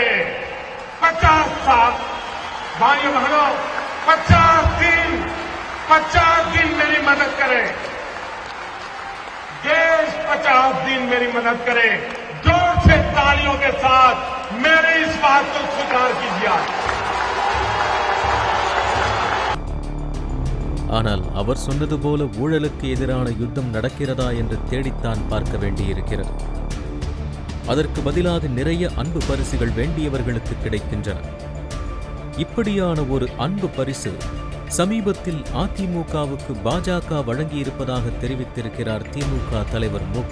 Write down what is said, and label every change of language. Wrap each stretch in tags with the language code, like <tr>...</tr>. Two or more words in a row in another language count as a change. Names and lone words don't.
<hi>50 साल भाइयों बहनों, 50 दिन मेरी मदद करे। देश 50 दिन मेरी मदद करे। जोर से तालियों के साथ मेरे इस बात को स्वीकार कीजिए।</hi> <ta>ஆனால் அவர் சொன்னது போல ஊழலுக்கு எதிரான யுத்தம் நடக்கிறதா என்று தேடித்தான் பார்க்க வேண்டியிருக்கிறது. அதற்கு பதிலாக நிறைய அன்பு பரிசுகள் வேண்டியவர்களுக்கு கிடைக்கின்றன. இப்படியான ஒரு அன்பு பரிசு சமீபத்தில் அதிமுகவுக்கு பாஜக வழங்கியிருப்பதாக தெரிவித்திருக்கிறார் திமுக தலைவர் மு.க.</ta>